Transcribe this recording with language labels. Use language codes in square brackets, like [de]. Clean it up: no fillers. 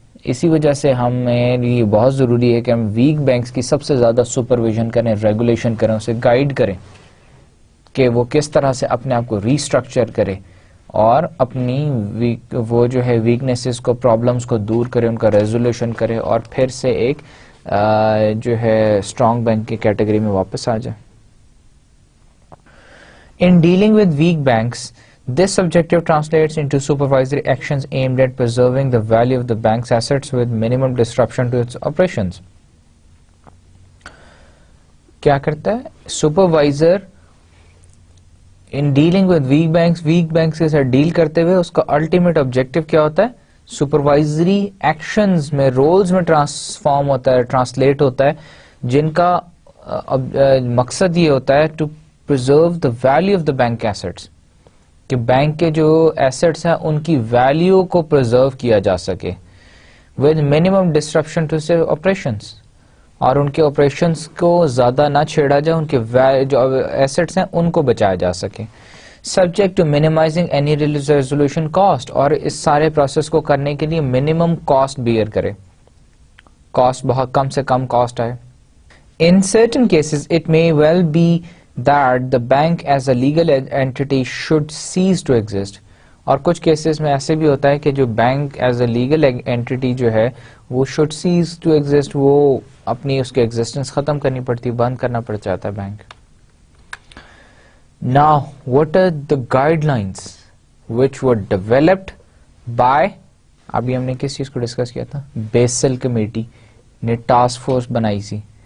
[ur] اسی وجہ سے ہمیں یہ بہت ضروری ہے کہ ہم ویک بینکس کی سب سے زیادہ سپرویژن کریں، ریگولیشن کریں، اسے گائیڈ کریں کہ وہ کس طرح سے اپنے آپ کو ریسٹرکچر کرے اور اپنی وہ جو ہے ویکنیسز کو، پرابلمس کو دور کرے، ان کا ریزولوشن کرے اور پھر سے ایک جو ہے اسٹرانگ بینک کی کیٹیگری میں واپس آ جائے. [en] In dealing with weak banks, this objective translates into supervisory actions aimed at preserving the value of the bank's assets with minimum disruption to its operations. [ur] کیا کرتا ہے supervisor [en] in dealing with weak banks [ur] کے ساتھ deal کرتے ہوئے اس کا ultimate objective کیا ہوتا ہے؟ سپروائزری ایکشنز میں، رولز میں ٹرانسفارم ہوتا ہے، ٹرانسلیٹ ہوتا ہے، جن کا مقصد یہ ہوتا ہے [en] to preserve the value of the bank assets, [ur] کہ بینک کے جو ایسٹس ہیں ان کی ویلیو کو پرزرو کیا جا سکے [en] with minimum disruption to operations, [ur] اور ان کے آپریشنس کو زیادہ نہ چھیڑا جائے، ان کے جو ایسٹس ہیں ان کو بچایا جا سکے. [en] subject to minimizing any resolution cost, [ur] اور اس سارے پروسیس کو کرنے کے لیے منیمم کاسٹ بیئر کرے، کاسٹ بہت کم سے کم کاسٹ آئے. [en] In certain cases, it may well be that the bank as a legal entity should cease to exist. [ur] اور کچھ کیسز میں ایسے بھی ہوتا ہے کہ جو bank as a legal entity جو ہے وہ [en] should cease to exist، [ur] وہ اپنی اس کے ایگزسٹنس ختم کرنی پڑتی، بند کرنا پڑ جاتا ہے bank. [en] Now, what are the guidelines which were developed by، [ur] ابھی ہم نے کس چیز کو ڈسکس کیا تھا؟ بیسل کمیٹی نے ٹاسک فورس بنائی سی.